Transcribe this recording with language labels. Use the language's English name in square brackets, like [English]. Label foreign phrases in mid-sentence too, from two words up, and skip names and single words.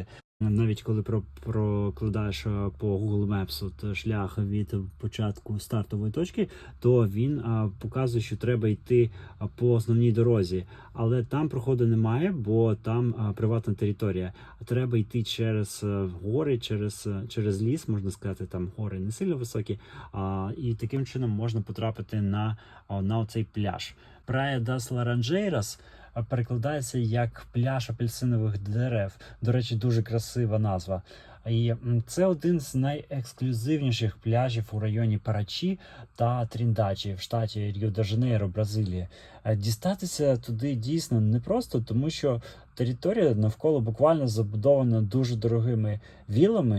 [Ukrainian] Навіть коли прокладаєш по Google Maps шлях від початку стартової точки, то він показує, що треба йти по основній дорозі. Але там проходу немає, бо там приватна територія. Треба йти через гори, через ліс, можна сказати, там гори не сильно високі. І таким чином можна потрапити на цей пляж. Praia das Laranjeiras перекладається як пляж апельсинових дерев. До речі, дуже красива назва. І це один з найексклюзивніших пляжів у районі Парачі та Тріндачі в штаті Ріо-де-Жанейро, Бразилія. Дістатися туди дійсно непросто, тому що територія навколо буквально забудована дуже дорогими вілами.